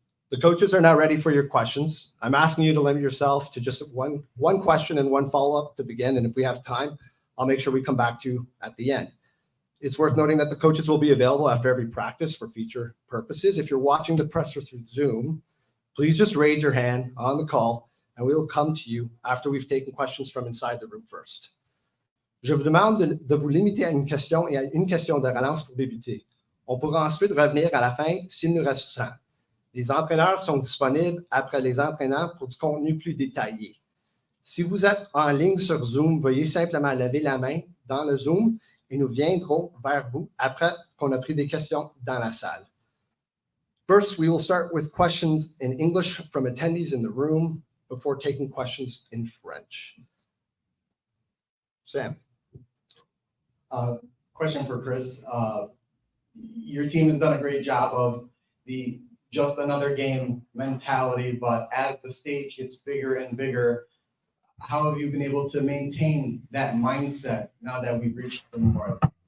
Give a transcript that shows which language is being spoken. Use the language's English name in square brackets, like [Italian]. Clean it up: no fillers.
[English] The coaches are now ready for your questions. I'm asking you to limit yourself to just one question and 1 follow-up to begin, and if we have time, I'll make sure we come back to you at the end. It's worth noting that the coaches will be available after every practice for future purposes. If you're watching the presser through Zoom, please just raise your hand on the call, and we'll come to you after we've taken questions from inside the room first. [French] Je vous demande de vous limiter à une question et à une question de relance pour débuter. On pourra ensuite revenir à la fin s'il nous reste temps. Les entraîneurs sont disponibles après les entraîneurs pour du contenu plus détaillé. Si vous êtes en ligne sur Zoom, veuillez simplement lever la main dans le Zoom et nous viendrons vers vous après qu'on a pris des questions dans la salle. [English] First, we will start with questions in English from attendees in the room before taking questions in French. Sam. Question for Chris. Your team has done a great job of the just another game mentality, but as the stage gets bigger and bigger, how have you been able to maintain that mindset now that we've reached the Memorial?